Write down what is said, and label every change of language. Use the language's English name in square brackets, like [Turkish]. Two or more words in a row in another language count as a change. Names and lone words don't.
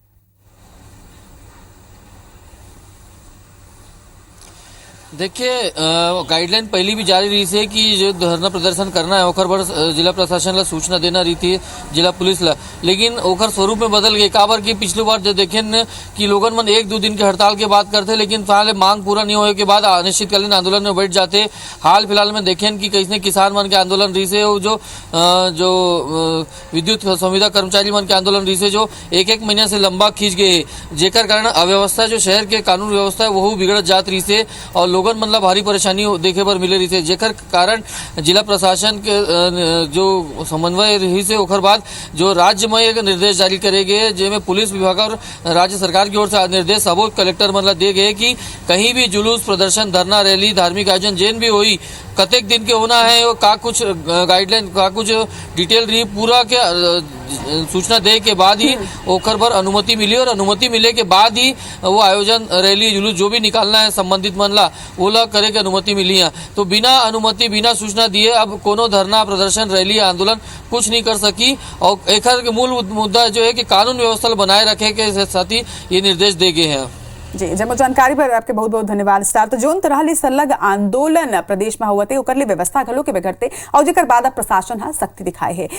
[Chhattisgarhi] देखिए गाइडलाइन पहली भी जारी रही है कि जो धरना प्रदर्शन करना है ओखर पर जिला प्रशासन ला सूचना देना रही थी जिला पुलिस ला लेकिन ओखर स्वरूप में बदल गए काबर की पिछली बार जो देखें कि लोगन मन 1-2 दिन के हड़ताल के बात करते लेकिन फिलहाल मांग पूरा नहीं होने के बाद अनिश्चितकालीन आंदोलन में बैठ जाते। हाल फिलहाल में देखें कि कैसे किसान मन के आंदोलन रही से जो विद्युत संविदा कर्मचारी मन के आंदोलन रही से जो 1-1 महीना से लंबा खींच गए जेकर कारण अव्यवस्था जो शहर के कानून व्यवस्था है वो बिगड़त जात रही से और लोगन मन ला भारी परेशानी देखे पर मिले रही थे जेकर कारण जिला प्रशासन के जो समन्वय रही से ओखर बाद जो राज्य में एक निर्देश जारी करे गए जिसमें पुलिस विभाग और राज्य सरकार की ओर से निर्देश सबो कलेक्टर मन ला दिए गए कि कहीं भी जुलूस प्रदर्शन धरना रैली धार्मिक आयोजन जेन भी हुई कतेक दिन के होना है वो का कुछ गाइडलाइन का कुछ डिटेल रही पूरा के सूचना दे के बाद ही ओखर पर अनुमति मिली और अनुमति मिले के बाद ही वो आयोजन रैली जुलूस जो भी निकालना है संबंधित मन ला वो ला करे के अनुमति मिली है। तो बिना अनुमति बिना सूचना दिए अब कोनो धरना प्रदर्शन रैली आंदोलन कुछ नहीं कर सकी और एकर मूल मुद्दा जो है कि कानून व्यवस्था बनाए रखे के साथ ही ये निर्देश दे गए हैं। जी जब जानकारी पर आपके बहुत बहुत धन्यवाद स्टार। तो जोन तरह संलग आंदोलन प्रदेश में हुआ थे ओकर लिए व्यवस्था घलो के बिगड़ते और जेकर बाद प्रशासन हा सख्ती दिखाए है।